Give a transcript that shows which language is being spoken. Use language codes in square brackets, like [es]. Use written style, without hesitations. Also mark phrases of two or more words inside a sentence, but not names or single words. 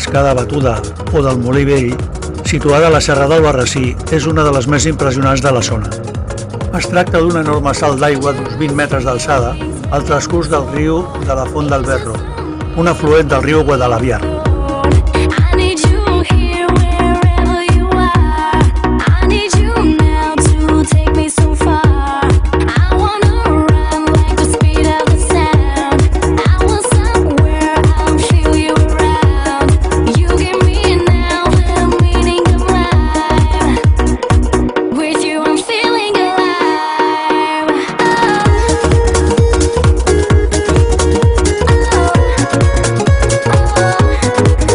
[ca] Cascada Batuda o del Molí Vell, situada a la Serra del Barrací, és una de les més impressionants de la zona. Es tracta d'un enorme salt d'aigua d'uns 20 metres d'alçada al transcurs del riu de la Font del Berro, un afluent del riu Guadalaviar. [en] I need you here wherever you are. I need you now to take me so far. I wanna run like the speed of the sound. I want somewhere I'll feel you around. You give me now the meaning of life. With you I'm feeling alive. Oh.